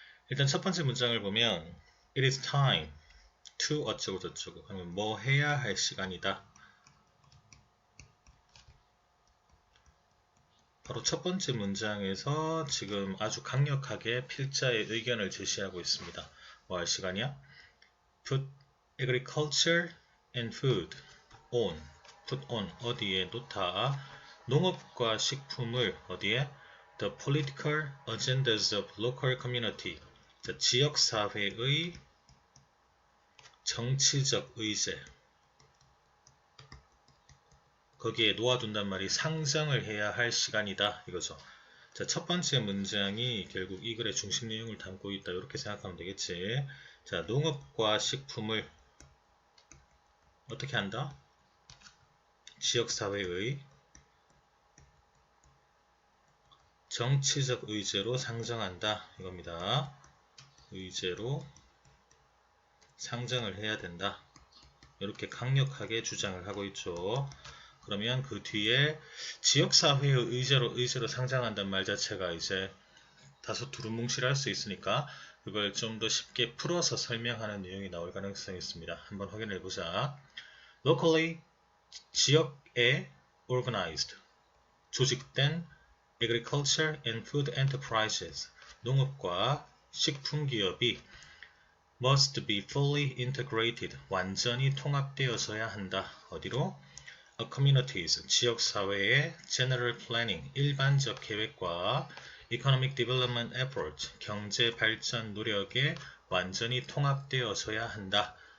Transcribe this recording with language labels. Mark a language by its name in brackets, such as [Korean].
[Korean] 일단 첫 번째 문장을 보면 [English] It is time to [Korean] 어쩌고 저쩌고 하면 뭐 해야 할 시간이다. 바로 첫 번째 문장에서 지금 아주 강력하게 필자의 의견을 제시하고 있습니다. 뭐 할 시간이야? [English] Put agriculture and food on. Put on [Korean] 어디에 놓다. 농업과 식품을 어디에? [English] The political agendas of local community. [Korean] 자, 지역사회의 정치적 의제. 거기에 놓아둔단 말이 상정을 해야 할 시간이다 이거죠. 자, 첫 번째 문장이 결국 이 글의 중심 내용을 담고 있다 이렇게 생각하면 되겠지. 자, 농업과 식품을 어떻게 한다? 지역사회의 정치적 의제로 상정한다 이겁니다. 의제로 상정을 해야 된다 이렇게 강력하게 주장을 하고 있죠. 그러면 그 뒤에 지역사회의 의제로 상장한다는 말 자체가 이제 다소 두루뭉실할 수 있으니까 그걸 좀 더 쉽게 풀어서 설명하는 내용이 나올 가능성이 있습니다. 한번 확인해 보자. [English] Locally, [Korean] 지역에 [English] organized, [Korean] 조직된 [English] agriculture and food enterprises, [Korean] 농업과 식품기업이 [English] must be fully integrated, [Korean] 완전히 통합되어져야 한다. 어디로? [English] A communities, [Korean] 지역사회의 [English] general planning, [Korean] 일반적 계획과 [English] economic development effort, [Korean] 경제 발전 노력에 완전히 통합되어져야 한다.